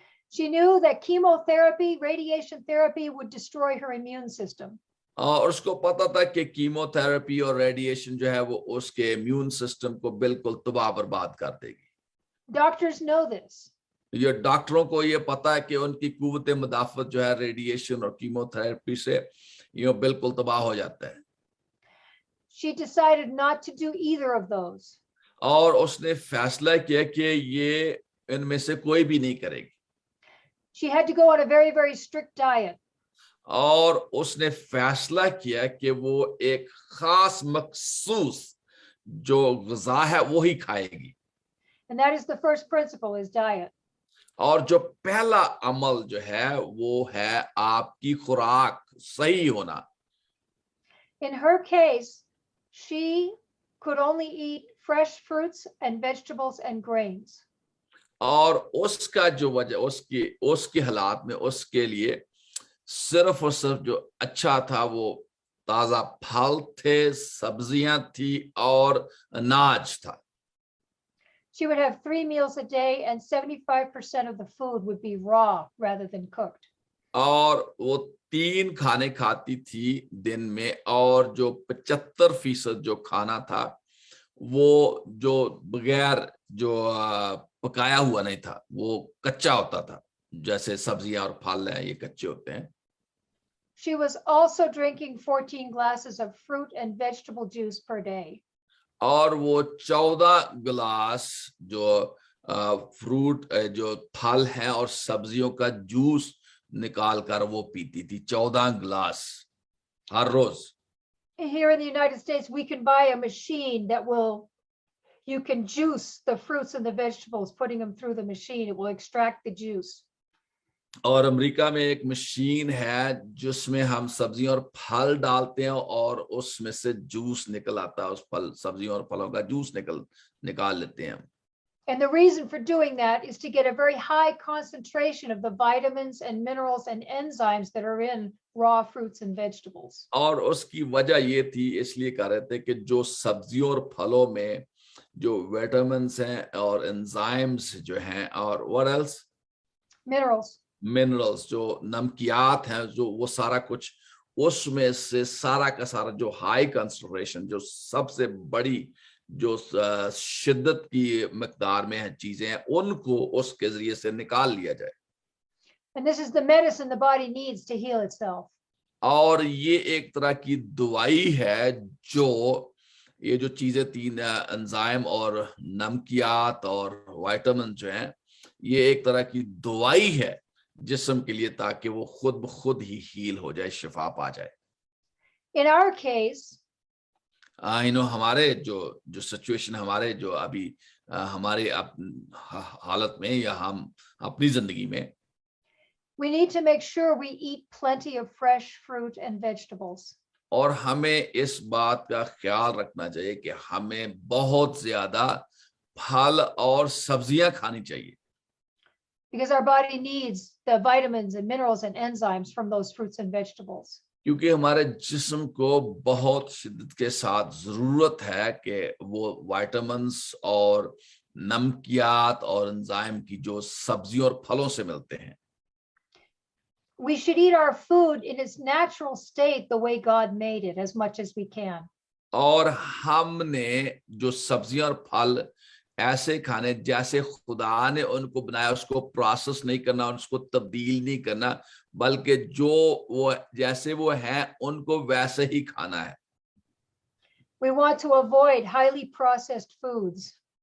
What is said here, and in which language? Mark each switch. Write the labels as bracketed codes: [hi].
[en] She knew that chemotherapy, radiation therapy would destroy her immune system. [hi] और उसको पता था कि कीमोथेरेपी और रेडिएशन जो है वो उसके इम्यून सिस्टम को बिल्कुल तबाह बर्बाद कर देगी. [en] Doctors know this. [hi] ये डॉक्टरों को ये पता है कि उनकी कुव्वत मुदाफत जो है रेडिएशन और कीमोथेरेपी से ये बिल्कुल तबाह हो जाता है. [en] She decided not to do either of those. [hi] और उसने फैसला किया कि ये इनमें से कोई भी नहीं करेगी. [en] She had to go on a very, very strict diet. [hi] और उसने फैसला किया कि वो एक खास मखसूस जो ग़िज़ा है वो ही खाएगी. [en] And that is the first principle, is diet. [hi] और जो पहला अमल जो है वो है आपकी खुराक सही होना. [en] In her case, she could only eat fresh fruits and vegetables and grains. [hi] और उसका जो वजह उसके हालात में उसके लिए सिर्फ और सिर्फ जो अच्छा था वो ताजा फल थे, सब्जियां थी और अनाज था. [en] She would have 3 meals a day, and 75% of the food would be raw rather than cooked. [hi] और वो 3 खाने खाती थी दिन में, और जो 75% जो खाना था वो जो बगैर जो पकाया हुआ नहीं था, वो कच्चा होता था. जैसे सब्जियां और फल हैं ये कच्चे होते हैं. [en] She was also drinking 14 glasses of fruit and vegetable juice per day. [hi] और वो 14 गिलास जो फ्रूट जो फल हैं और सब्जियों का जूस निकाल कर वो पीती थी. 14 गिलास हर रोज. [en] Here in the United States, we can buy a machine that you can juice the fruits and the vegetables, putting them through the machine. It will extract the juice. [hi] और अमेरिका में एक machine है जिसमें हम सब्जियां और फल डालते हैं और उसमें से जूस निकल आता है. उस सब्जियों और फलों का जूस निकाल लेते हैं. [en] And the reason for doing that is to get a very high concentration of the vitamins and minerals and enzymes that are in raw fruits and vegetables. [hi] और उसकी वजह ये थी, इसलिए कर रहे थे कि जो सब्जियों और फलों में जो विटामिन्स हैं और एंजाइम्स जो हैं और [en] what else? [hi] मिनरल्स जो नमकियात हैं, जो वो सारा कुछ उसमें से सारा का सारा जो हाई कंसंट्रेशन, जो सबसे बड़ी जो शिद्दत की मिकदार में है चीजें हैं, उनको उसके जरिए से निकाल लिया जाए. [en] And this is the medicine the body needs to heal itself. [hi] और ये एक तरह की दवाई है जो ये जो चीजें 3 एंजाइम और नमकियात और विटामिन जो हैं, ये एक तरह की दवाई है जिस्म के लिए, ताकि वो खुद ब खुद ही हील हो जाए, शिफा पा जाए. [en] In our case, [hi] हमारे जो सिचुएशन, हमारे जो अभी हमारे हालत में या हम अपनी जिंदगी में, [en] we need to make sure we eat plenty of fresh fruit and vegetables. [hi] और हमें इस बात का ख्याल रखना चाहिए कि हमें बहुत ज्यादा फल और सब्जियां खानी चाहिए. [en] Because our body needs the vitamins and minerals and enzymes from those fruits and vegetables. [hi] क्योंकि हमारे जिस्म को बहुत शिद्दत के साथ जरूरत है कि वो विटामिन्स और नमकियात और एंजाइम की जो सब्जियों और फलों से मिलते हैं. [en] We should eat our food in its natural state, the way God made it, as much as we can. [hi] और हमने जो सब्जियां और फल ऐसे खाने जैसे खुदा ने उनको बनाया, उसको प्रोसेस नहीं करना, उसको तब्दील नहीं करना, बल्कि जो वो जैसे वो हैं उनको वैसे ही खाना है. [en] We want to avoid highly processed foods.